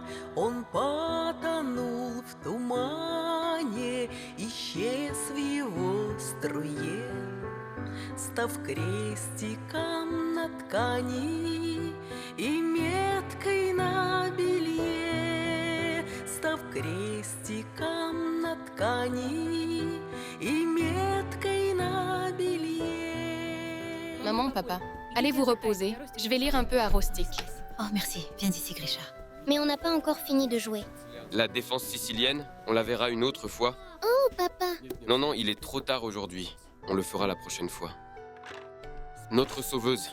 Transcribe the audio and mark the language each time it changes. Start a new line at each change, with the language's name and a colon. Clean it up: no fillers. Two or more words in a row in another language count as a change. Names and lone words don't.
Russian: Он потонул в тумане, исчез в его струе, став крестиком на ткани и меткой на белье, став крестиком на ткани и меткой на белье.
French: Maman, papa, allez vous reposer. Je vais lire un peu à Rostik. Oh, merci. Viens ici, Grisha. Mais on n'a pas encore fini de jouer. La défense sicilienne, on la verra une autre fois. Oh, papa! Non, non, il est trop tard aujourd'hui. On le fera la prochaine fois. Notre sauveuse.